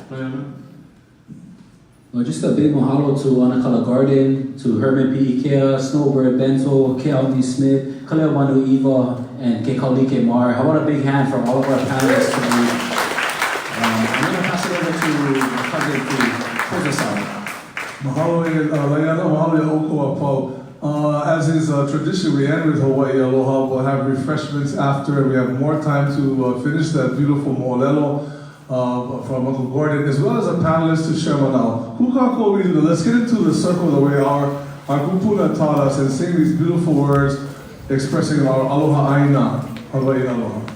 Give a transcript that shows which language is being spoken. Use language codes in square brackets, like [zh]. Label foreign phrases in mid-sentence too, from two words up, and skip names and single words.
[en] Well, just a big mahalo to Anakala Garden, to Herman P. Ikea, Snowbird Bento, Keao NeSmith, Kaleomanuiwa, and Kekaulike Mar. How about a big hand for all of our panelists today? I'm going to pass it over to Kage to close us out. [haw] Mahalo e Laiana, mahalo e oko apau. [en] As is tradition, we end with Hawaii Aloha. We'll have refreshments after. We have more time to finish that beautiful mo'olelo from Uncle Gordon, as well as a panelist to share now. Let's get into the circle the way our kupuna taught us and sing these beautiful words expressing our [haw] aloha aina, [en] Hawaii Aloha.